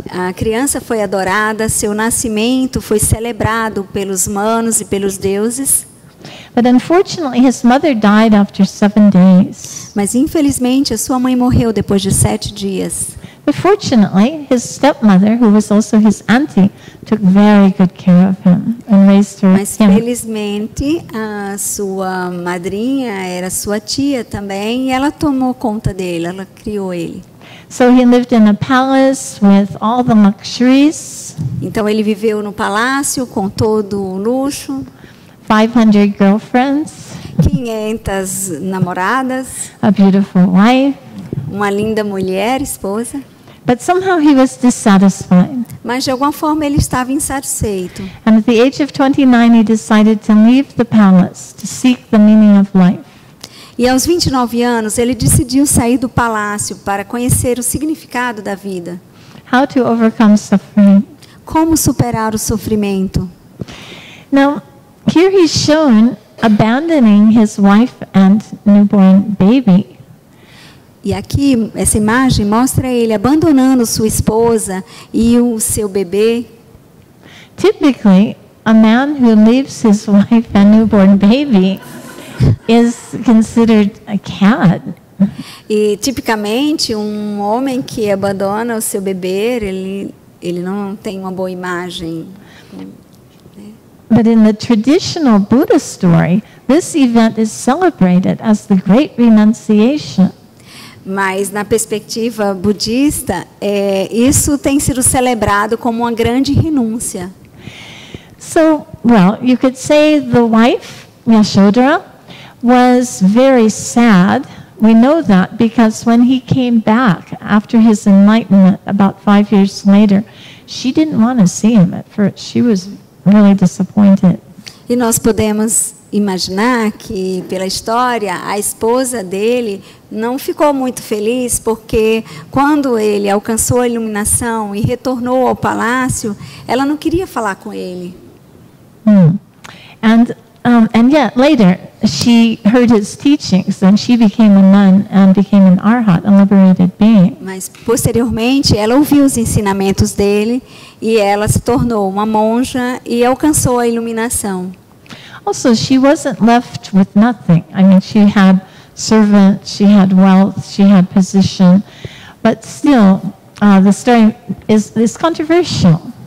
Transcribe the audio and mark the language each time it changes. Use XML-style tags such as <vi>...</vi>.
<pt>A criança foi adorada, seu nascimento foi celebrado pelos humanos e pelos deuses.</pt> <en>But unfortunately, his mother died after 7 days.</en> <pt>Mas infelizmente a sua mãe morreu depois de 7 dias.</pt> <en>But fortunately, his stepmother, who was also his auntie, took very good care of him and raised him.</en> <pt>Mas felizmente a sua madrinha era sua tia também e ela tomou conta dele, ela criou ele.</pt> <en>So he lived in a palace with all the luxuries.</en> <pt>Então ele viveu no palácio com todo o luxo.</pt> <en>500 girlfriends,</en> <pt>500 namoradas,</pt> <en>a beautiful wife,</en> <pt>uma linda mulher, esposa.</pt> <en>but somehow he was dissatisfied.</en> <pt>Mas de alguma forma ele estava insatisfeito.</pt> <en>And at the age of 29, he decided to leave the palace to seek the meaning of life.</en> <pt>E aos 29 anos, ele decidiu sair do palácio para conhecer o significado da vida.</pt> <en>How to overcome suffering.</en> <pt>Como superar o sofrimento.</pt> <en>Now, here he's shown abandoning his wife and newborn baby.</en> <pt>E aqui, essa imagem mostra ele abandonando sua esposa e o seu bebê.</pt> <en>Typically, a man who leaves his wife and newborn baby is considered a cad.</en> <pt>E, tipicamente, um homem que abandona o seu bebê, ele não tem uma boa imagem.</pt> <en>But in the traditional Buddhist story, this event is celebrated as the great renunciation.</en> <pt>Mas, na perspectiva budista, isso tem sido celebrado como uma grande renúncia.</pt> <en>So, well, you could say the wife, Yashodhara, was very sad. We know that because when he came back after his enlightenment about 5 years later, she didn't want to see him at first. She was really disappointed.</en> <pt>E nós podemos imaginar que, pela história, a esposa dele não ficou muito feliz, porque quando ele alcançou a iluminação e retornou ao palácio, ela não queria falar com ele.</pt> <en>And yet later she heard his teachings and she became a nun and became an arhat, a liberated being.</en> <pt>Mas posteriormente ela ouviu os ensinamentos dele e ela se tornou uma monja e alcançou a iluminação.</pt> <en>Also, she wasn't left with nothing. I mean, she had servants, she had wealth, she had position, but still, the story is controversial.</en>